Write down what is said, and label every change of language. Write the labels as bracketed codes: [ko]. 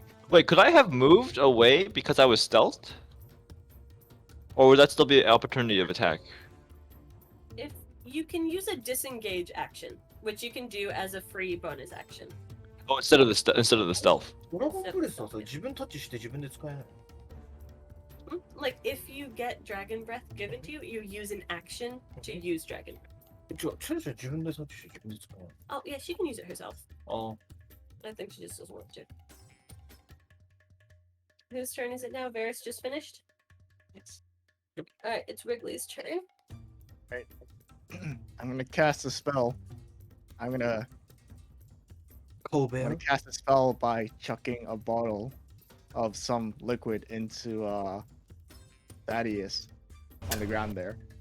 [en] Wait, could I have moved away because I was stealthed? Or would that still be an opportunity of attack? If you can use a disengage action, which you can do as a free bonus action. Oh, instead of the stealth. [ja] ドラゴンブレスはさ、自分タッチして自分で使えない。 [en] Like if you get dragon breath given to you, you use an action to use dragon breath. [ja] 違う、チュルチュル自分でタッチして自分で使えない。 [en] Oh yeah, she can use it herself. あ I think she just doesn't want to. Whose turn is it now? Varys just finished? Yes. Alright, it's Wrigley's turn. I'm gonna cast a spell. I'm gonna cast a spell by chucking a bottle of some liquid into Thaddeus on the ground there.